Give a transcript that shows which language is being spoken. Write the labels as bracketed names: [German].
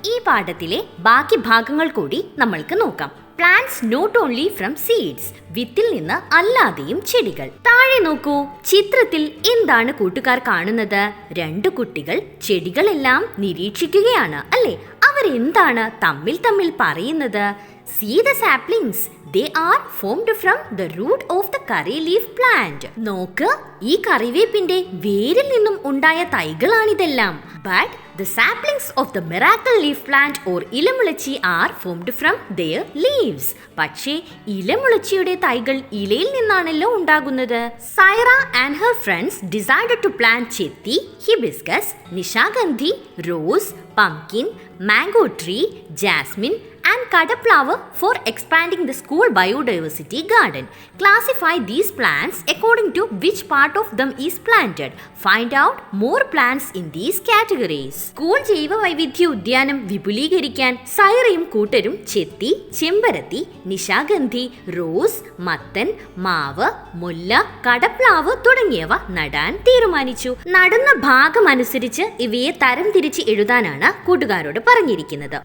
[Malayalam] ഈ പാഠത്തിലെ ബാക്കി ഭാഗങ്ങൾ കൂടി നമ്മൾക്ക് നോക്കാം. [English] plants not only from seeds, [Malayalam] വിത്തിൽ നിന്ന് അല്ലാതെയും ചെടികൾ. താഴെ നോക്കൂ, ചിത്രത്തിൽ എന്താണ് കൂട്ടുകാർ കാണുന്നത്? 2 കുട്ടികൾ ചെടികളെല്ലാം നിരീക്ഷിക്കുകയാണ് അല്ലേ? അവരെന്താണ് തമ്മിൽ പറയുന്നത്? [English] See the saplings, they are formed from the root of the curry leaf plant. [Malayalam] നോക്ക്, ഈ കറിവേപ്പിന്റെ വേരിൽ നിന്നും ഉണ്ടായ തൈകളാണിതെല്ലാം. [English] But the saplings of the miracle leaf plant or ilamulachi are formed from their leaves. [Malayalam] പക്ഷേ ഇലമുളച്ചിയുടെ തൈകൾ ഇലയിൽ നിന്നാണല്ലോ ഉണ്ടാകുന്നത്. [English] Saira and her friends decided to plant chethi, hibiscus, nishagandhi, rose, pumpkin, mango tree, jasmine and kadaplower for expanding the school biodiversity garden. Classify these plants according to which part of them is planted. Find out more plants in these categories. [Malayalam] School ജൈവ വൈവിധ്യ ഉദ്യാനം വിപുലീകരിക്കാൻ സൈറയും കൂട്ടരും ചെത്തി, ചെമ്പരത്തി, Nishagandhi, rose, മത്തൻ, മാവ്, മുല്ല, കടപ്ലാവ് തുടങ്ങിയവ നടാൻ തീരുമാനിച്ചു. നടുന്ന ഭാഗം അനുസരിച്ച് ഇവയെ തരംതിരിച്ച് എഴുതാനാണ് കൂട്ടുകാരോട് പറഞ്ഞിരിക്കുന്നത്.